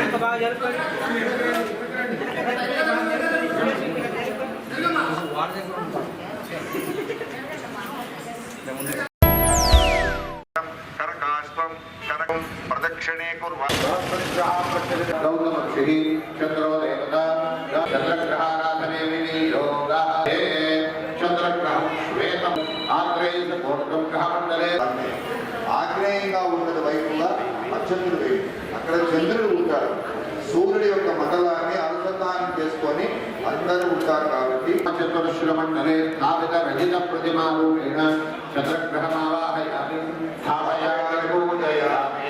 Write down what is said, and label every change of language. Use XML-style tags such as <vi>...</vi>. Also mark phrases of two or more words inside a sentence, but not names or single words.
<sa>करकाष्टम करकं प्रदक्षिणे गौतमक्षिः चन्द्रो देवता चन्द्रग्रहाराधने विनियोगः चन्द्रग्रहं श्वेतम् आग्नेयपूर्वकं ग्रहमण्डले</sa> <te>ఆగ్నేయంగా ఉన్నది వైపుగా అచంద్రుడు వైపు అక్కడ చంద్రుడు ఉంటాడు. సూర్యుడి యొక్క మండలాన్ని అనుసంధానం చేసుకొని అందరూ ఉంటారు కాబట్టి</te> <sa>చతుర్శ్రమండలే స్థాపిత రజిత ప్రతిమారూపేణ చంద్రగ్రహమావాహయామి స్థాపయామి పూజయామి.</sa>